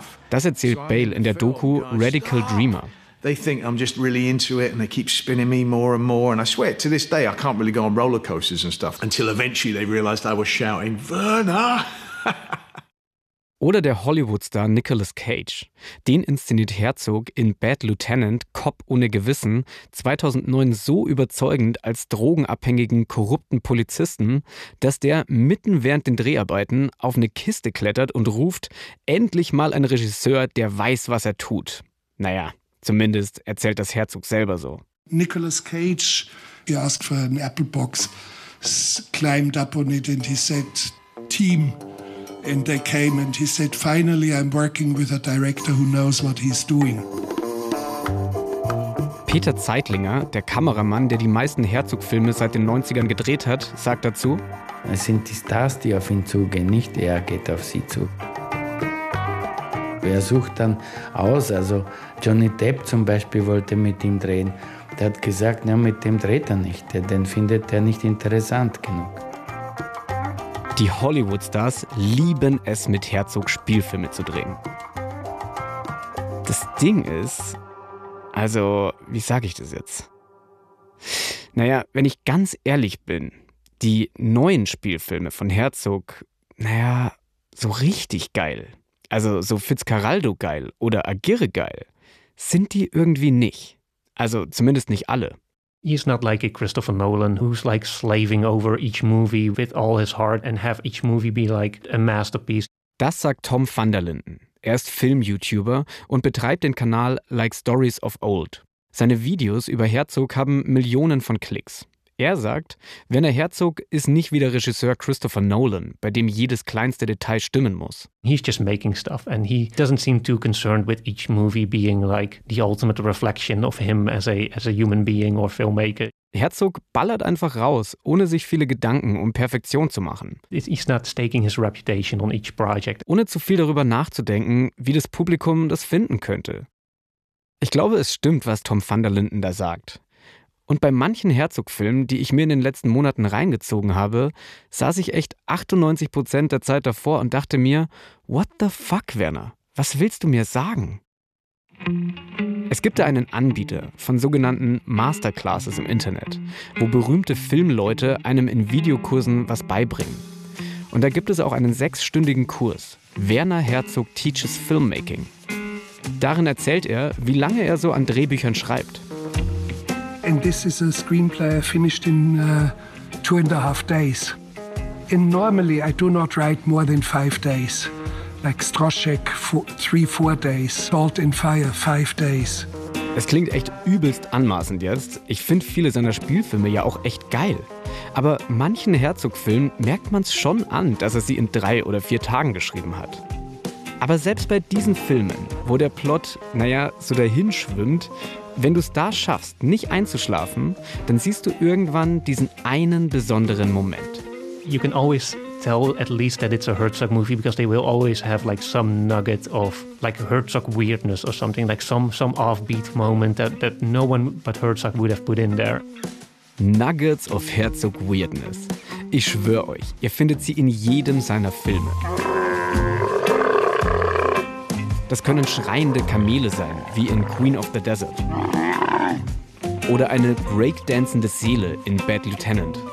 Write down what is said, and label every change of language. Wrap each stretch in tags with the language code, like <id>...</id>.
<de>Das erzählt Bale in der Doku Radical Dreamer.</de> <en>They think I'm just really into it and they keep spinning me more and more and I swear to this day I can't really go on roller coasters and stuff until eventually they realized I was shouting Werner.</en> <de>Oder der Hollywood-Star Nicolas Cage. Den inszeniert Herzog in Bad Lieutenant, Cop ohne Gewissen, 2009 so überzeugend als drogenabhängigen, korrupten Polizisten, dass der mitten während den Dreharbeiten auf eine Kiste klettert und ruft, endlich mal ein Regisseur, der weiß, was er tut. Naja, zumindest erzählt das Herzog selber so.</de> <en>Nicolas Cage, he asked for an apple box, climbed up on it and he said, team. And they came and he said, finally I'm working with a director who knows what he's doing.</en> <de>Peter Zeitlinger, der Kameramann, der die meisten Herzog-Filme seit den 90ern gedreht hat, sagt dazu: Es sind die Stars, die auf ihn zugehen, nicht er geht auf sie zu. Wer sucht dann aus? Also Johnny Depp zum Beispiel wollte mit ihm drehen. Der hat gesagt, na, mit dem dreht er nicht, den findet er nicht interessant genug. Die Hollywood-Stars lieben es, mit Herzog Spielfilme zu drehen. Das Ding ist, also, wie sage ich das jetzt? Naja, wenn ich ganz ehrlich bin, die neuen Spielfilme von Herzog, naja, so richtig geil, also so Fitzcarraldo geil oder Aguirre geil, sind die irgendwie nicht. Also zumindest nicht alle.</de> <en>He's not like a Christopher Nolan, who's like slaving over each movie with all his heart and have each movie be like a masterpiece.</en> <de>Das sagt Tom van der Linden. Er ist Film-YouTuber und betreibt den Kanal Like Stories of Old. Seine Videos über Herzog haben Millionen von Klicks. Er sagt, Werner Herzog ist nicht wie der Regisseur Christopher Nolan, bei dem jedes kleinste Detail stimmen muss.</de> <en>He's just making stuff and he doesn't seem too concerned with each movie being like the ultimate reflection of him as a human being or filmmaker.</en> <de>Herzog ballert einfach raus, ohne sich viele Gedanken um Perfektion zu machen.</de> <en>He's not staking his reputation on each project.</en> <de>Ohne zu viel darüber nachzudenken, wie das Publikum das finden könnte. Ich glaube, es stimmt, was Tom van der Linden da sagt. Und bei manchen Herzog-Filmen, die ich mir in den letzten Monaten reingezogen habe, saß ich echt 98% der Zeit davor und dachte mir,</de> <en>what the fuck, Werner?</en> <de>Was willst du mir sagen? Es gibt da einen Anbieter von sogenannten Masterclasses im Internet, wo berühmte Filmleute einem in Videokursen was beibringen. Und da gibt es auch einen 6-stündigen Kurs, Werner Herzog Teaches Filmmaking. Darin erzählt er, wie lange er so an Drehbüchern schreibt.</de> <en>And this is a screenplay I finished in 2.5 days. And normally I do not write more than 5 days. Like Stroszek, 3-4 days. Salt and Fire, 5 days.</en> <de>Es klingt echt übelst anmaßend jetzt. Ich finde viele seiner Spielfilme ja auch echt geil. Aber manchen Herzog-Filmen merkt man es schon an, dass er sie in 3 oder 4 Tagen geschrieben hat. Aber selbst bei diesen Filmen, wo der Plot, naja, so dahin schwimmt, wenn du es da schaffst, nicht einzuschlafen, dann siehst du irgendwann diesen einen besonderen Moment.</de> <en>You can always tell at least that it's a Herzog movie because they will always have like some nugget of like Herzog weirdness or something, like some offbeat moment that no one but Herzog would have put in there. Nuggets of Herzog weirdness.</en> <de>Ich schwöre euch, ihr findet sie in jedem seiner Filme. Das können schreiende Kamele sein, wie in Queen of the Desert. Oder eine breakdancende Seele in Bad Lieutenant.</de>